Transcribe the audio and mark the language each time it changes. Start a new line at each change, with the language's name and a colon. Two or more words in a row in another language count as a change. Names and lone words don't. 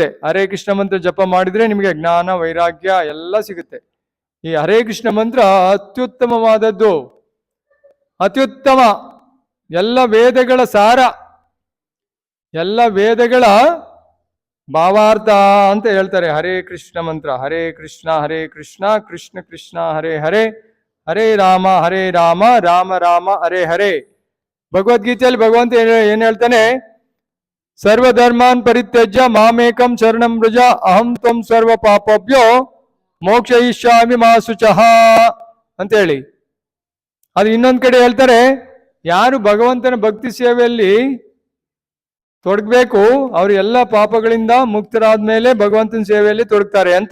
Kannada: ಹರೇ ಕೃಷ್ಣ ಮಂತ್ರ ಜಪ ಮಾಡಿದ್ರೆ ನಿಮಗೆ ಜ್ಞಾನ, ವೈರಾಗ್ಯ ಎಲ್ಲ ಸಿಗುತ್ತೆ. ಈ ಹರೇ ಕೃಷ್ಣ ಮಂತ್ರ ಅತ್ಯುತ್ತಮವಾದದ್ದು, ಅತ್ಯುತ್ತಮ. ಎಲ್ಲ ವೇದಗಳ ಸಾರ, ಎಲ್ಲ ವೇದಗಳ ಭಾವಾರ್ಥ ಅಂತ ಹೇಳ್ತಾರೆ ಹರೇ ಕೃಷ್ಣ ಮಂತ್ರ.
Sanskrit: ಹರೇ ಕೃಷ್ಣ ಕೃಷ್ಣ ಕೃಷ್ಣ ಹರೇ ಹರೇ, ಹರೇ ರಾಮ ರಾಮ ರಾಮ ಹರೇ ಹರೇ.
Kannada: ಭಗವದ್ಗೀತೆಯಲ್ಲಿ ಭಗವಂತ ಏನ್ ಹೇಳ್ತಾನೆ?
Sanskrit: ಸರ್ವಧರ್ಮಾನ್ ಪರಿತ್ಯಜ್ಯ ಮಾಮೇಕಂ ಶರಣಂ ವ್ರಜ ಅಹಂ ತ್ವಂ ಸರ್ವ ಪಾಪಭ್ಯೋ ಮೋಕ್ಷಯಿಷ್ಯಾಮಿ ಮಾ ಶುಚಃ
Kannada: ಅಂತ ಹೇಳಿ. ಅದು ಇನ್ನೊಂದ್ ಕಡೆ ಹೇಳ್ತಾರೆ, ಯಾರು ಭಗವಂತನ ಭಕ್ತಿ ಸೇವೆಯಲ್ಲಿ ತೊಡಗಬೇಕು ಅವರು ಎಲ್ಲ ಪಾಪಗಳಿಂದ ಮುಕ್ತರಾದ ಮೇಲೆ ಭಗವಂತನ ಸೇವೆಯಲ್ಲಿ ತೊಡಗ್ತಾರೆ ಅಂತ.